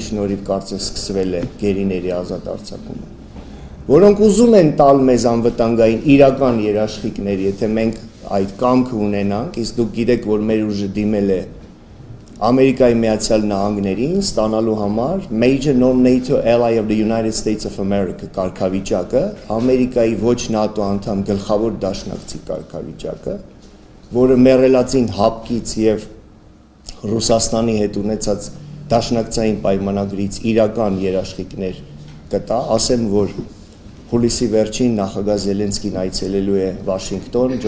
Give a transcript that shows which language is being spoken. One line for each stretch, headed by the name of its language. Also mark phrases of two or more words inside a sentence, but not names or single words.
Armenian: շնորհիվ կարծես սկսվել է գերիների ազատ արձակումը, որոնք ուզում են տալ մեզ անվտանգային իրական երաշխիքներ, եթե մենք այդ կամքը ունենանք, իսկ դուք գիտեք, որ մեր ուժը դիմել է Ամերիկայի Միացյալ Նահանգներին ստանալու համար
English: Major Non-NATO Ally of the United States of America
Armenian: կարգավիճակը, Ամերիկայի ոչ ՆԱՏՕ անդամ գլխավոր դաշնակցի կարգավիճակը, որը մեռելածին հապկից եւ Ռուսաստանի հետ ունեցած դաշնակցային պայմանագրից իրական երաշխիքներ կտա, ասեմ, որ հուլիսի վերջին նախագահ Զելենսկին այցելելու է Վաշինգտոն Ջո